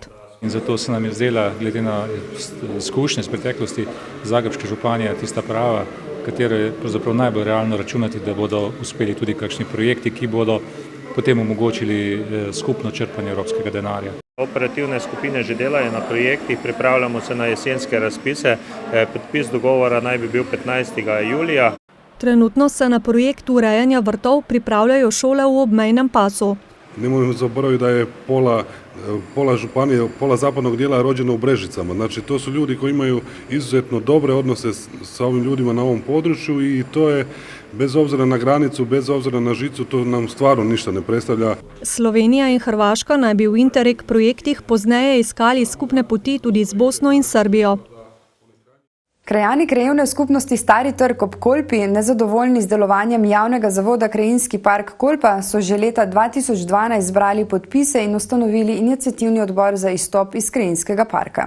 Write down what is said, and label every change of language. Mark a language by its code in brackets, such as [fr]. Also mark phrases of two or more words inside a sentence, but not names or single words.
[sl] In zato se nam je zdela, glede na izkušnje z preteklosti, Zagrebška županija tista prava, katero je pravzaprav najbolj realno računati, da bodo uspeli tudi kakšni projekti, ki bodo potem omogočili skupno črpanje evropskega denarja. Operativne skupine že delajo na projektih, pripravljamo se na jesenske razpise. Podpis dogovora naj bi bil 15. julija. Trenutno se na projektu urejanja vrtov pripravljajo šole v obmejnem pasu. [hr] Ne moramo zaboraviti, da je pola županije, pola zapadnog dijela rođeno u Brežicama. Znači, to su ljudi koji imaju izuzetno dobre odnose sa ovim ljudima na ovom području i to je, bez obzira na granicu, bez obzira na žicu, to nam stvarno ništa ne predstavlja. [sl] Slovenija in Hrvaška naj bi v Interreg projektih pozneje iskali skupne poti tudi z Bosno in Srbijo. Krajani krajevne skupnosti Stari Trg ob Kolpi, nezadovoljni z delovanjem javnega zavoda Krajinski park Kolpa, so že leta 2012 zbrali podpise in ustanovili iniciativni odbor za izstop iz Krajinskega parka.